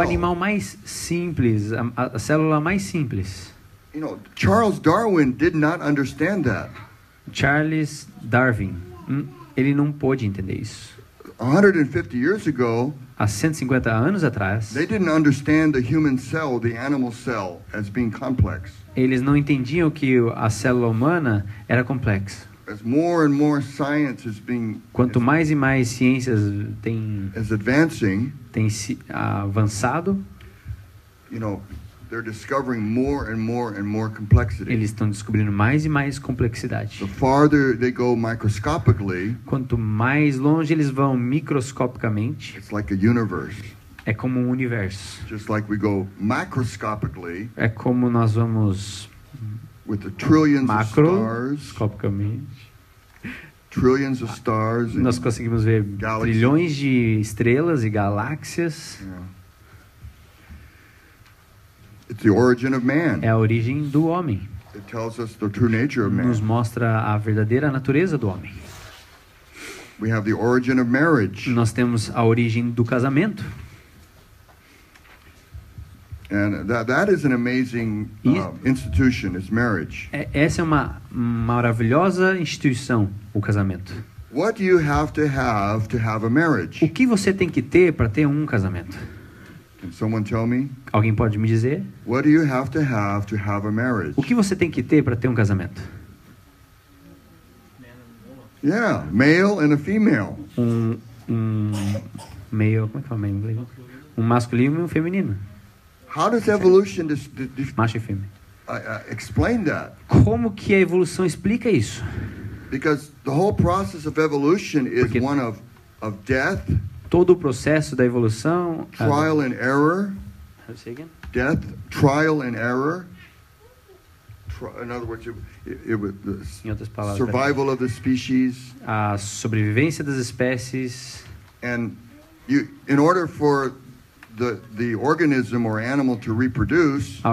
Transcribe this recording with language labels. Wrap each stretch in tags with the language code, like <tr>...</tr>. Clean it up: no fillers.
<pt>animal mais simples, a célula mais simples.</pt> <en>You know, Charles Darwin did not understand that.</en> <pt>Charles Darwin, ele não pôde entender isso.</pt> <en>150 years ago,</en> <pt>Há 150 anos atrás,</pt> <en>they didn't understand the human cell, the animal cell, as being complex.</en> <pt>eles não entendiam que a célula humana era complexa.</pt> <en>As more and more science is being</en> <pt>Quanto mais e mais ciências têm</pt> <en>advancing,</en> <pt>se avançado,</pt> <en>you know, they're discovering more and more complexity.</en> <pt>eles estão descobrindo mais e mais complexidade.</pt> <en>The farther they go microscopically,</en> <pt>Quanto mais longe eles vão microscopicamente,</pt> <en>it's like a universe.</en> <pt>é como um universo.</pt> <en>Just like we go macroscopically</en> <pt>É como nós vamos</pt> <en>with the trillions of stars,</en> <pt>macroscopicamente.</pt> <en>trillions of stars. and-</en> <pt>Nós conseguimos ver</pt> <en>Galaxies.</en> <pt>trilhões de estrelas e galáxias.</pt> <en>Yeah. It's the origin of man.</en> <pt>É a origem do homem.</pt> <en>It tells us the true nature of</en> <pt>Nos</pt> <en>man.</en> <pt>mostra a verdadeira natureza do homem.</pt> <en>We have the origin of marriage.</en> <pt>Nós temos a origem do casamento.</pt> <en>And that is an amazing institution, is marriage.</en> <pt>Essa é uma maravilhosa instituição, o casamento.</pt> <en>What do you have to have a marriage?</en> <pt>O que você tem que ter para ter um casamento?</pt> <en>Can someone tell me?</en> <pt>Alguém pode me dizer?</pt> <en>What do you have to have a marriage?</en> <pt>O que você tem que ter para ter um casamento?</pt> <en>Yeah, male and a female.</en> <pt>Um meio, como é que fala em inglês? Um masculino e um feminino.</pt> <en>How does evolution</en> <pt>Macho e fêmea.</pt> <en>explain that?</en> <pt>Como que a evolução explica isso?</pt> <en>Because the whole process of evolution is</en> <pt>Porque-</pt> <en>one of death,</en> <pt>Todo o processo da evolução...</pt> <en>trial and error, death, trial and error. In other words, it was</en> <pt>Em outras</pt> <en>the</en> <pt>palavras,</pt> <en>survival of the species,</en> <pt>a sobrevivência das espécies.</pt> <en>and in order for the organism or animal to reproduce,</en>